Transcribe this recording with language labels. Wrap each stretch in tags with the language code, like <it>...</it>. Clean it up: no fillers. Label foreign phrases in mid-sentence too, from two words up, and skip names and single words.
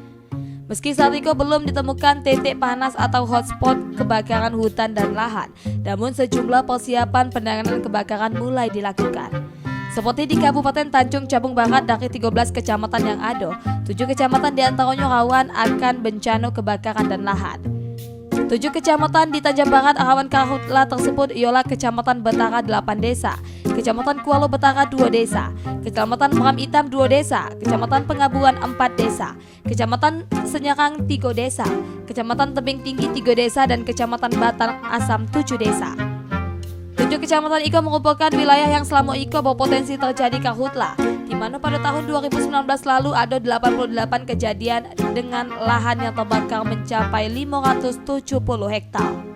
<id>Meski saat itu belum ditemukan titik panas atau hotspot kebakaran hutan dan lahan, namun sejumlah persiapan penanganan kebakaran mulai dilakukan. Seperti di Kabupaten Tanjung Jabung Barat, dari 13 kecamatan yang ada, 7 kecamatan diantaranya rawan akan bencana kebakaran dan lahan. 7 kecamatan di Tanjung Barat rawan karhutla tersebut ialah Kecamatan Betara 8 desa, Kecamatan Kuala Betara 2 desa, Kecamatan Meram Hitam 2 desa, Kecamatan Pengabuan 4 desa, Kecamatan Senyarang 3 desa, Kecamatan Tebing Tinggi 3 desa, dan Kecamatan Batang Asam 7 desa. 7 kecamatan itu merupakan wilayah yang selama itu berpotensi terjadi karhutla, di mana pada tahun 2019 lalu ada 88 kejadian dengan lahan yang terbakar mencapai 570 hektar.</id>